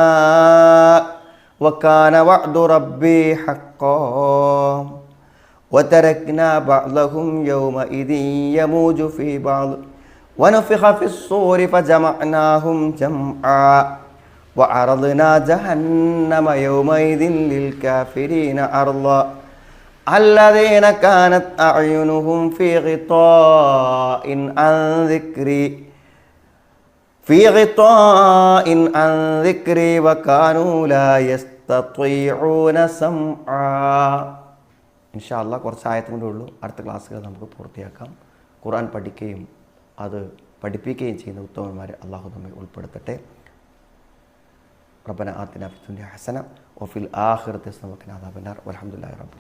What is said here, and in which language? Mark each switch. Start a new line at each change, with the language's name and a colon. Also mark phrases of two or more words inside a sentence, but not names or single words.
Arabic: وكان وعد ربي حقا وتركنا بعضهم يومئذ يموج في بعض ونفخ في الصور فجمعناهم جمعا وعرضنا جهنم يومئذ للكافرين عرضا الذين كانت أعينهم في غطاء عن ذكري وكانوا لا يستطيعون سمعا. إن شاء الله
Malayalam: കുറച്ച് ആയത്തുകൊണ്ടേ ഉള്ളൂ. അടുത്ത ക്ലാസ്സുകൾ നമുക്ക് പൂർത്തിയാക്കാം. ഖുർആൻ പഠിക്കുകയും അത് പഠിപ്പിക്കുകയും ചെയ്യുന്ന ഉത്തമന്മാരെ അള്ളാഹു നമ്മെ ഉൾപ്പെടുത്തട്ടെ.
Arabic: ربنا آتنا في الدنيا حسنة وفي الآخرة حسنة وقنا عذاب النار والحمد لله رب العالمين.